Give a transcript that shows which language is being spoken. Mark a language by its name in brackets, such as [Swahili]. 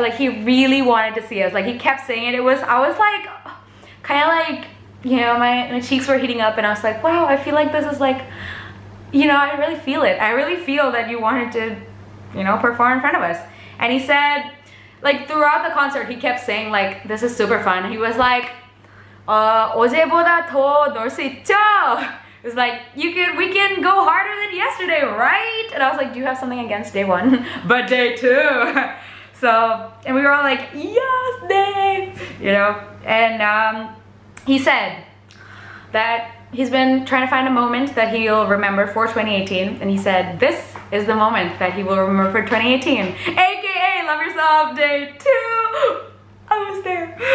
[English] Like he really wanted to see us. Like he kept saying it. I was like, kind of like, you know, my cheeks were heating up, and I was like, wow, I feel like this is like, you know, I really feel it. I really feel that you wanted to, you know, perform in front of us. And he said, like throughout the concert, he kept saying like, this is super fun. [Korean] He was like, 어제보다 더 놀 수 있죠? [English] It was like, we can go harder than yesterday, right? And I was like, do you have something against day one? But day two. So, and we were all like, yes, Dave, you know. And he said that he's been trying to find a moment that he'll remember for 2018, and he said this is the moment that he will remember for 2018, aka Love Yourself Day 2. I was there.